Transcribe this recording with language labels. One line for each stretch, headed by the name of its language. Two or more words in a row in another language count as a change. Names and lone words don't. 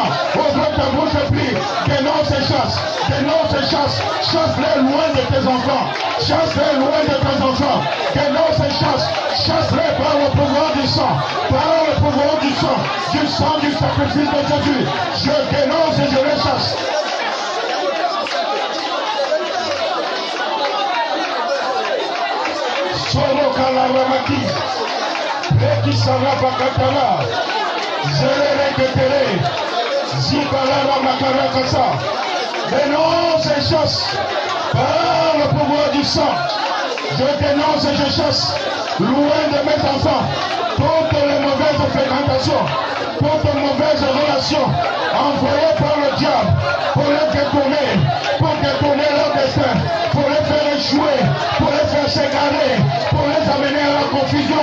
French: Ouvre ta bouche et prie, dénonce et chasse, chasse-les loin de tes enfants, chasse-les loin de tes enfants, dénonce et chasse-les par le pouvoir du sang, par le pouvoir du sang du sacrifice de Jésus. Je dénonce et je les chasse. Solo kalaramaki, Reki sarabakatala, Zerere ketere, Zikalara makarakasa. Dénonce et chasse par le pouvoir du sang. Je dénonce et je chasse loin de mes enfants toutes les mauvaises fréquentations, toutes les mauvaises relations envoyées par le diable pour les détourner leur destin, pour les faire échouer, pour les faire s'égarer, pour les amener à la confusion.